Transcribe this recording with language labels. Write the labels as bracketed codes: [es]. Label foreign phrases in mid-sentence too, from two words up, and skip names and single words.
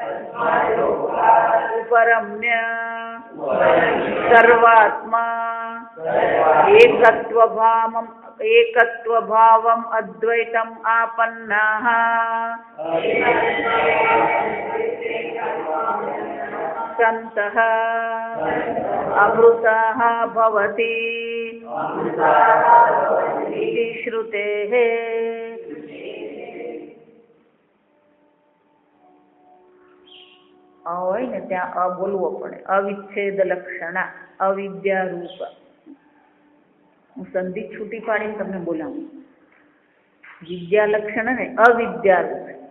[sa] उपरम्य सर्वात्मा एकत्वभावम् अद्वैतम् आपन्नाः सन्तः अमृताः भवति इति श्रुतेः। [gu] હોય ને ત્યાં અ બોલવો પડે. અવિચ્છેદ લક્ષણા અવિદ્યા રૂપ. હું સંધિ છૂટી પાડીને તમને બોલાવું. વિદ્યા લક્ષણ ને અવિદ્યા રૂપ.